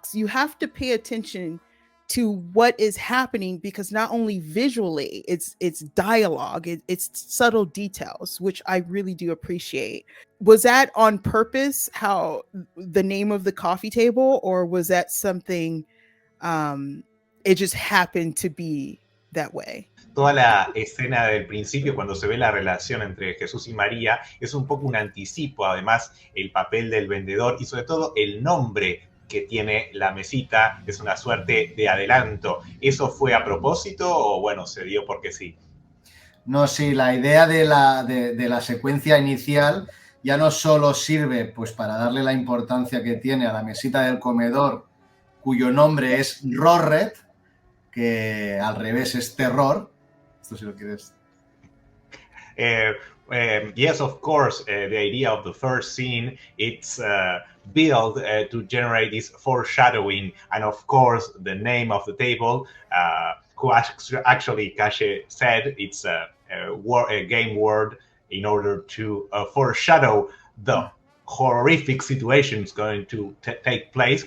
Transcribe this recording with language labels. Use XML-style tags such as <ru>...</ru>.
<en>You have to pay attention to what is happening, because not only visually, it's dialogue, it's subtle details, which I really do appreciate. Was that on purpose, how the name of the coffee table, or was that something it just happened to be that way?</en> <es>Toda la escena del principio, cuando se ve la relación entre Jesús y María, es un poco un anticipo, además el papel del vendedor y sobre todo el nombre que tiene la mesita es una suerte de adelanto. ¿Eso fue a propósito o bueno, se dio porque sí? No, sí, la idea de la secuencia inicial ya no solo sirve pues para darle la importancia que tiene a la mesita del comedor, cuyo nombre es Rorret, que al revés es terror. Esto si lo quieres.</es> <en>Yes, of course, the idea of the first scene, it's built to generate this foreshadowing, and of course, the name of the table, who actually Caye said it's a game word in order to foreshadow the horrific situations going to take place.</en>